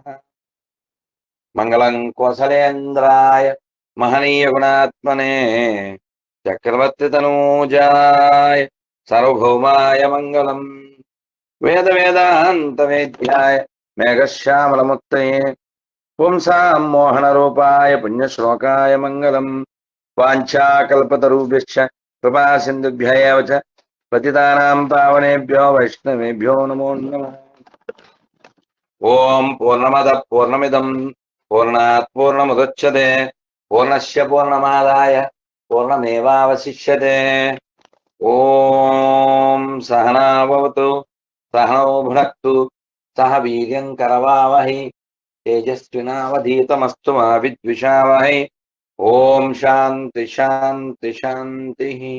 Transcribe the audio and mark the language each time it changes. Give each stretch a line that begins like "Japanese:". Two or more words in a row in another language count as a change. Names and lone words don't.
Sanskrit: మంగళం కోసలేంద్రాయ మహనీయ గుణాత్మనే చక్రవర్తి తనూజాయ సార్వభౌమాయ మంగళం. వేద వేదాంత వేద్యాయ మేఘశ్యామలముత్తయే పుంసాం మోహన రూపాయ పుణ్యశ్లోకాయ మంగళం. వాంఛాకల్పతరుభ్యశ్చ కృపా సింధుభ్య ఏవ చ పతితానాం పావనేభ్యో వైష్ణవేభ్యో నమో నమః. ఓం పూర్ణమద పూర్ణమిదం పూర్ణాత్ పూర్ణముదచ్యతే పూర్ణస్య పూర్ణమాదాయ పూర్ణమేవావశిష్యతే. ఓం సహనా భవతు సహనౌ భునక్తు సహ వీర్యం కరవావహై తేజస్వినావధీతమస్తు మా విద్విషావహై. ఓం శాంతి శాంతి శాంతి.